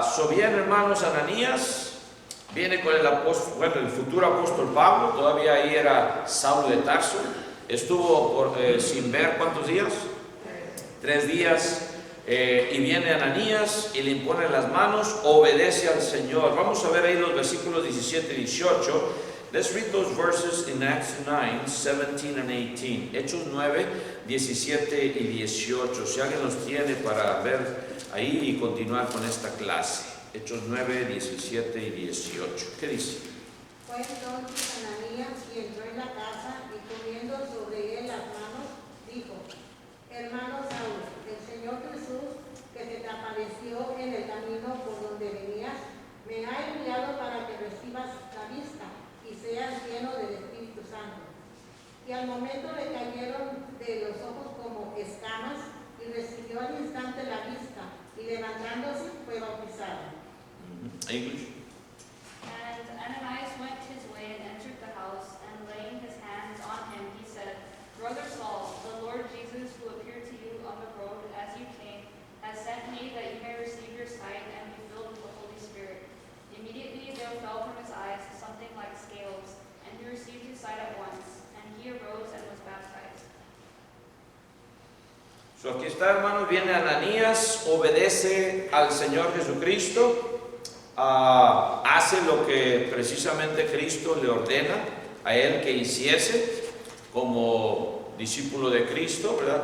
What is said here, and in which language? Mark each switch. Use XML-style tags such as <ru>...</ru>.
<es>Bien, hermanos, Ananías viene con el futuro apóstol Pablo, todavía ahí era Saulo de Tarso, estuvo sin ver ¿cuántos días? 3 días, y viene Ananías y le impone las manos, obedece al Señor. Vamos a ver ahí los versículos 17 y 18.</es> <en>Let's read those verses in Acts 9, 17 and 18.</en> <es>Hechos 9, 17 y 18. Si alguien los tiene para ver ahí y continuar con esta clase. Hechos 9, 17 y 18. ¿Qué dice? Fue entonces Ananías y entró en la casa y poniendo sobre él las manos, dijo: Hermano Saulo, el Señor Jesús, que se te apareció en el camino por donde venías, me ha enviado para que recibas la vista y seas lleno del Espíritu Santo. Y al momento le cayeron de los ojos como escamas y recibió al instante la vista y levantándose fue bautizado.</es> <en>English. And Ananias went his way and entered the house, and laying his hands on him, he said, Brother Saul, the Lord Jesus, who appeared to you on the road as you came, has sent me that you may receive your sight and be filled with the Holy Spirit. Immediately there fell from his eyes something like scales, and he received his sight at once, and he arose and was baptized.</en> <es>So aquí está, hermanos, viene Ananías, obedece al Señor Jesucristo, hace lo que precisamente Cristo le ordena a él que hiciese como discípulo de Cristo, ¿verdad?</es>